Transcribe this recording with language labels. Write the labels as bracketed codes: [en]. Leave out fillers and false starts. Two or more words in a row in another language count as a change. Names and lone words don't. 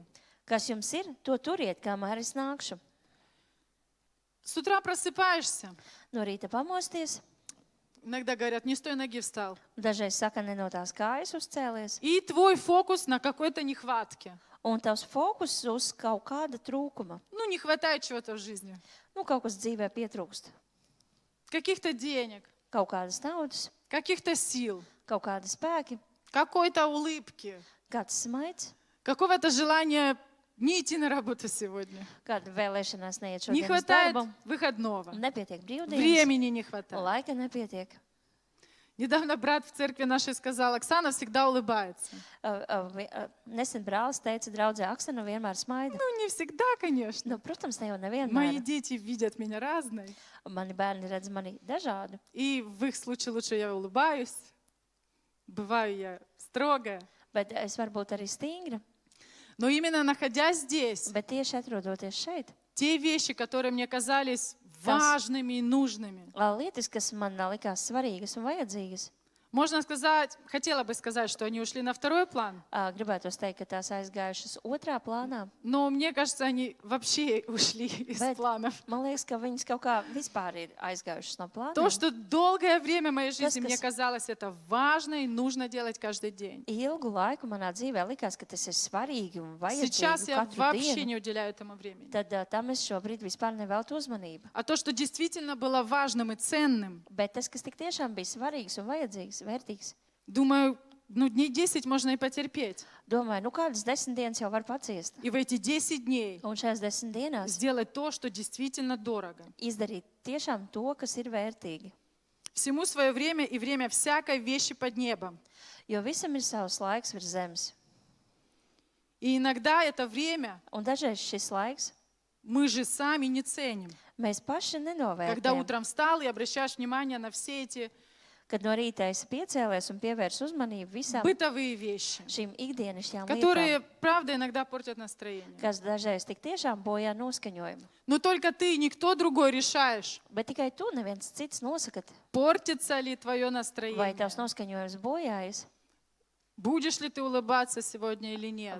[lv] Kas jums ir, to turiet, kamēr es nākšu. [ru] С утра просыпаешься. [lv] No rīta pamosties, [ru] Иногда говорят, не с той ноги встал. [lv] dažreiz saka, ne no tās kājas uzcēlies, [ru] И твой фокус на какой-то нехватке. [lv] un tavs fokus uz kaut kāda trūkuma. [ru] Ну, не хватает чего-то в жизни. [lv] Nu, kaut kas dzīvē pietrūkst. [ru] Каких-то денег, [lv] Kaut kādas naudas, [ru] каких-то сил, [lv] kaut kādi spēki, [ru] какой-то улыбки, [lv] kāds smaids, [ru] какого-то желания не идти на работу сегодня. [lv] kāda vēlēšanās neiet [ru] Не [lv] šodien uz [ru] хватает [lv] darbu. [ru] выходного. [lv] Nepietiek brīvdienas, [ru] Времени не хватает. [lv] laika nepietiek. [ru] Недавно брат в церкви нашей сказал, Оксана всегда улыбается. [lv] Nesen brālis teica, draudzē Aksana vienmēr smaida. [ru] Ну, не всегда, конечно. [lv] Nu, protams, ne jau [ru] Мои [lv] nevienmēr. [ru] дети видят меня разной. [lv] Mani bērni redz mani dažādu. [ru] И в их случае лучше я улыбаюсь. Бываю я строгая. [lv] Bet es varu būt arī stingra. [ru] Но именно находясь здесь, [lv] Bet tieši atrodoties šeit, [ru] те вещи, которые мне казались важными и нужными, [lv] lietas, kas man likās svarīgas un vajadzīgas, [ru] можно сказать, хотела бы сказать, что они ушли на второй план, [lv] gribētu teikt, ka tās aizgājušas otrā plānā. [ru] но мне кажется, они вообще ушли из [lv] Bet [ru] планов. [lv] man liekas, ka viņas kaut kā vispār ir aizgājušas no [ru] То, [lv] plāniem. [ru] что долгое время моей жизни [lv] kas- [ru] мне казалось, это важно и нужно делать каждый день. [lv] Ilgu laiku manā dzīvē likās, ka tas ir svarīgi un [ru] Сейчас [lv] vajadzīgi [ru] я [lv] katru [ru] вообще [lv] dienu. [ru] не уделяю этому времени. [lv] Tad tam es šobrīd vispār neveltu uzmanību. [ru] А то, что действительно было важным и ценным, [lv] Bet tas, kas tik tiešām bija svarīgs un vajadzīgs, vērtīgs, [ru] думаю, ну, дней 10 можно и потерпеть. [lv] domāju, nu kādas 10 dienas jau var paciest. [ru] И в эти 10 дней [lv] Un šajās 10 dienās [ru] сделать то, что действительно дорого. [lv] izdarīt tiešām to, kas ir vērtīgi. [ru] Всему свое время и время всякой вещи под небом. [lv] Jo visam ir savs laiks virs zemes. [ru] И иногда это время [lv] Un dažreiz šis laiks [ru] мы же сами не ценим. [lv] mēs paši [ru] Когда [lv] nenovērtējam. [ru] утром встал и обращаешь внимание на все эти [lv] Kad no rīta esi piecēlies un pievērs uzmanību visām [ru] бытовые вещи, [lv] šīm ikdienišķām [ru] которые, [lv] lietām, [ru] правда, иногда портят настроение. [lv] kas dažreiz tik tiešām bojā noskaņojumu. [ru] Но только ты, никто другой решаешь, [lv] Bet tikai tu, neviens cits nosakat, [ru] портится ли твое [lv] vai [ru] настроение. [lv] tavs noskaņojums bojājas, [ru] Будешь ли ты улыбаться сегодня или нет?